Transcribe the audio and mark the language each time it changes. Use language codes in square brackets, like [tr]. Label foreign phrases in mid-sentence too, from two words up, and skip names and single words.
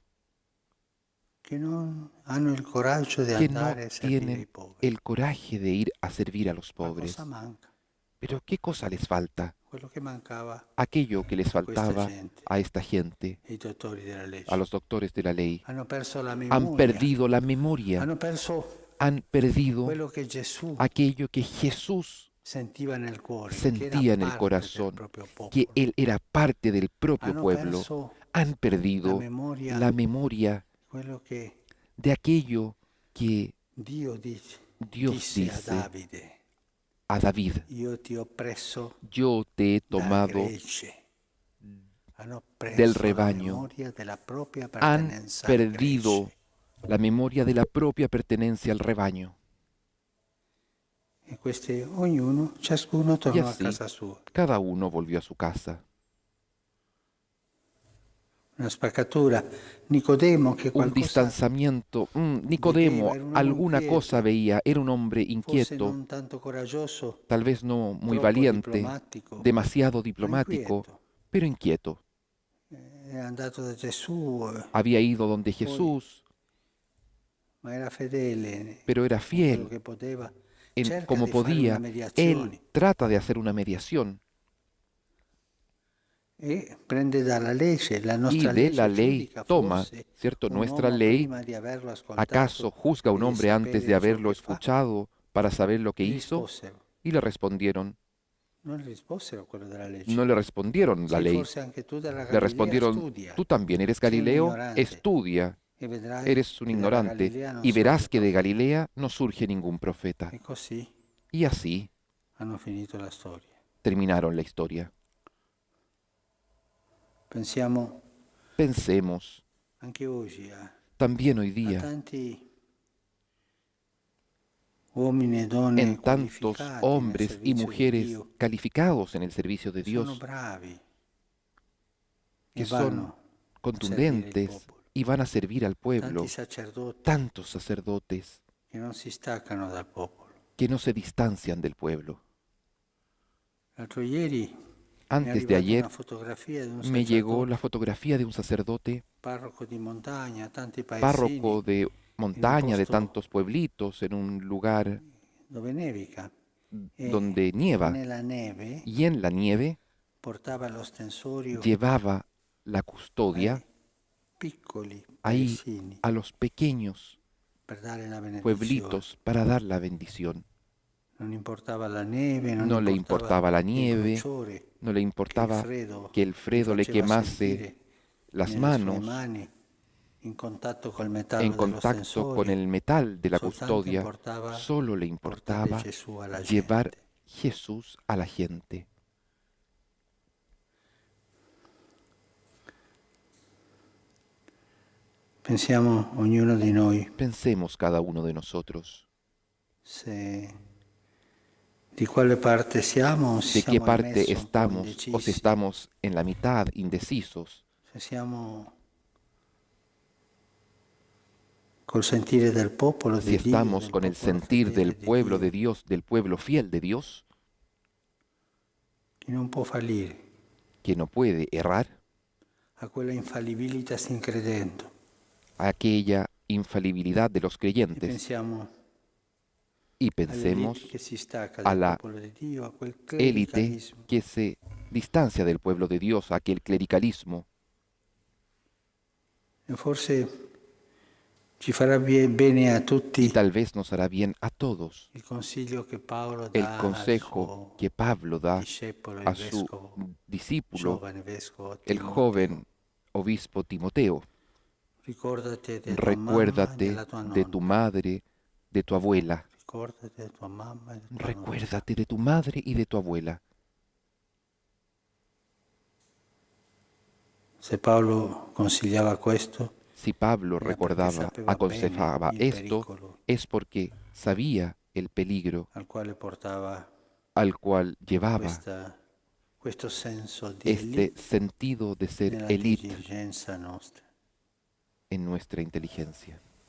[it] che non hanno il coraggio di [es] que no [it] andare a servire i [es] tienen [it] poveri. [es] el coraje de ir a servir a los [it] Ma [es] pobres. [it] cosa manca? [es] Pero ¿qué cosa les falta? [it] Quello che mancava [es] Aquello que les faltaba [it] gente. [es] a esta gente, [it] ai dottori della legge. [es] a los doctores de la ley. [it] Hanno perso la memoria. [es] Han perdido la memoria, [it] Hanno perso [es] han perdido [it] quello che Gesù [es] aquello que Jesús [it] sentiva nel cuore, [es] sentía [it] che era [es] en el [it] parte [es] corazón, [it] del proprio popolo. [es] que Él era parte del propio [it] Hanno [es] pueblo. [it] perso [es] Han [it] la [es] perdido [it] memoria, [es] la memoria [it] quello che [es] de aquello que [it] Dio [es] Dios [it] disse a [es] dice [it] Davide: [es] a David: [it] io ti ho preso [es] yo te he [it] da [es] tomado [it] gregge hanno [es] del [it] preso la [es] rebaño [it] memoria della propria [es] han [it] appartenenza al [es] perdido [it] gregge. [es] la memoria de la propia pertenencia al rebaño. [it] E ciascuno [es] Y [it] tornò a [es] así, [it] casa sua. [es] cada uno volvió a su casa. [it] Una spaccatura. Nicodemo, che [es] Un [it] qualcosa [es] distanciamiento. [it] vedeva, [es] Nicodemo [it] era un uomo [es] alguna cosa [it] inquieto, [es] veía, era un hombre [it] forse [es] inquieto, [it] non tanto coraggioso, [es] tal vez no muy [it] troppo [es] valiente, [it] diplomatico, [es] demasiado [it] ma [es] diplomático, [it] inquieto. [es] pero inquieto. [it] È andato da Gesù, [es] Había ido donde [it] poi, [es] Jesús, [it] ma era fedele [es] pero era [it] con quello [es] fiel [it] che poteva. [es] en [it] Cerca [es] como [it] di fare una [es] podía. Él [it] mediazione [es] trata de hacer una mediación [it] e prende dalla legge. La [es] y [it] nostra [es] de la [it] legge [es] ley [it] giudica [es] toma, [it] forse [es] ¿cierto? [it] un [es] Nuestra [it] uomo [es] ley, [it] prima di averlo [es] ¿acaso [it] ascoltato [es] juzga a [it] e [es] un [it] di [es] hombre antes [it] sapere [es] de [it] di ciò [es] haberlo [it] che fa? [es] escuchado para saber lo que [it] Gli [es] hizo? [it] risposero. [es] Y le respondieron, [it] Non gli risposero a quello della [es] no [it] legge. [es] le respondieron la [it] Sì, [es] ley, [it] forse anche tu dalla [es] le [it] Galilea [es] respondieron, [it] studia. [es] tú también eres [it] Sei un [es] Galileo, [it] ignorante [es] estudia, [it] e vedrai [es] eres un [it] che dalla [es] ignorante, [it] Galilea non [es] y verás [it] sorge [es] que de [it] profeta. [es] Galilea no surge ningún profeta. [it] E così [es] Y así [it] hanno finito la storia. [es] terminaron la historia. [it] Pensiamo [es] Pensemos [it] anche oggi [es] también hoy [it] a [es] día [it] tanti uomini e donne [es] en tantos [it] qualificati nel [es] hombres y [it] servizio di [es] mujeres [it] Dio [es] calificados en el servicio de [it] che sono [es] Dios, [it] bravi [es] que [it] e [es] son [it] vanno a servire il [es] contundentes [it] popolo. [es] y van a servir al [it] Tanti [es] pueblo, [it] sacerdoti [es] tantos sacerdotes [it] che non si staccano dal popolo. [es] que no se distancian del pueblo. [it] L'altro ieri mi è [es] Antes de [it] arrivata una [es] ayer [it] fotografia di un [es] me llegó la [it] sacerdote, [es] fotografía de un sacerdote, [it] parroco di montagna, tanti paesini, [es] párroco de [it] in un [es] montaña, de [it] posto [es] tantos pueblitos, en un lugar [it] dove nevica [es] donde [it] e [es] nieva, [it] nella neve [es] y en la nieve [it] portaba l'ostensorio [es] llevaba la custodia [it] ai piccoli [es] ahí [it] paesini [es] a los pequeños [it] per dare la benedizione. [es] pueblitos para dar la bendición. [it] Non importava la neve, non [es] No le [it] importava [es] importaba la [it] il [es] nieve, [it] bruciore [es] no le [it] che il [es] importaba [it] freddo [es] que el [it] gli [es] Fredo le [it] faceva [es] quemase [it] sentire [es] las [it] nelle sue [es] manos [it] mani in contatto col [es] en [it] metallo [es] contacto con [it] dell'ostensorio. [es] el metal de la [it] Soltanto [es] custodia, [it] importava [es] solo le [it] portare [es] importaba [it] Gesù alla [es] llevar [it] gente. [es] Jesús a la gente. [it] Pensiamo ognuno di noi [es] Pensemos cada uno de nosotros [it] se di quale parte siamo o se [es] de qué [it] siamo al [es] parte [it] mezzo un po' [es] estamos o si [it] indecisi, [es] estamos en la mitad, indecisos, [it] se siamo col sentire del popolo [es] si [it] di Dio, [es] estamos [it] del [es] con el [it] popolo [es] sentir del [it] fedele di [es] pueblo de [it] Dio, [es] Dios, del pueblo fiel de Dios, [it] che non può fallire, [es] que no puede errar, [it] a quella infallibilità sin credendo. [es] aquella infalibilidad de los [it] E [es] creyentes, [it] pensiamo [es] y [it] all'elite che [es] pensemos [it] si stacca [es] a [it] dal [es] la [it] popolo di Dio, a quel [es] élite [it] clericalismo. [es] que se distancia del pueblo de Dios, aquel clericalismo. [it] E forse ci farà bene a tutti [es] Y tal vez nos hará bien a todos [it] il consiglio che Paolo [es] el [it] dà al [es] consejo [it] suo [es] que Pablo da [it] discepolo, il [es] a su [it] vescovo, [es] discípulo, [it] giovane vescovo [es] el [it] Timoteo. [es] joven obispo Timoteo. [it] Ricordate di tua mamma e [es] Recuérdate [it] della tua [es] de tu [it] nonna. [es] madre, de tu abuela. [it] Ricordate di tua mamma e di tua nonna. [es] Recuérdate de tu madre y de tu abuela. [it] Se Paolo consigliava questo, [es] Si Pablo [it] era perché [es] recordaba, [it] sapeva bene [es] aconsejaba [it] il [es] esto, [it] pericolo [es] es porque sabía el peligro [it] al quale portava [es] al cual llevaba [it] questo senso di [es] este [it] elite [es] sentido de ser [it] nella [es] élite [it] dirigenza nostra. [es] en nuestra inteligencia.